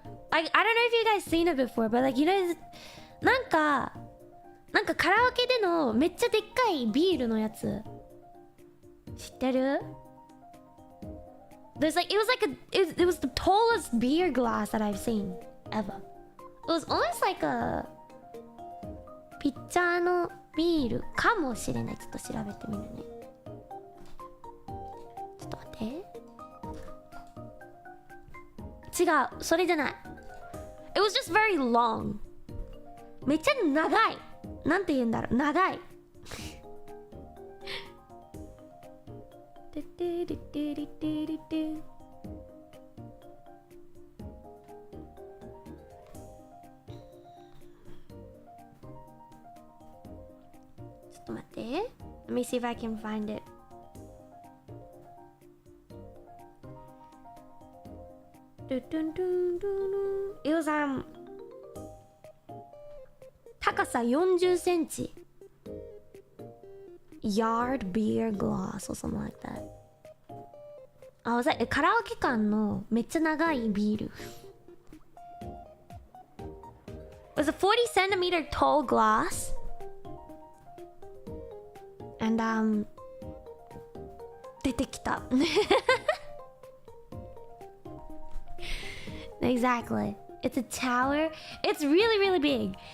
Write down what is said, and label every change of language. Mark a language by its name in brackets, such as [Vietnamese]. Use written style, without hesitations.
[English] Like, I don't know if you guys seen it before, but like, you know, [Japanese] なんかカラオケでのめっちゃでっかいビールのやつ知ってる? [English] There's like, it was the tallest beer glass that I've seen ever. It was almost like a [Japanese] ピッチャーのビールかもしれない。ちょっと調べてみるね。ちょっと待って。違う、それじゃない。 [English] It was just very long. [Japanese] めっちゃ長い。なんて言うんだろう、長い。ちょっと待って。 [English] Let me see if I can find it. It was [Japanese] 高さ40センチ。 [English] Yard beer glass or something like that. [Japanese] あ、 [English] was like [Japanese] カラオケ館のめっちゃ長いビール。 [English] It was a 40 centimeter tall glass. And [Japanese] 出てきた。 [English] Exactly. It's a tower. It's really, really big.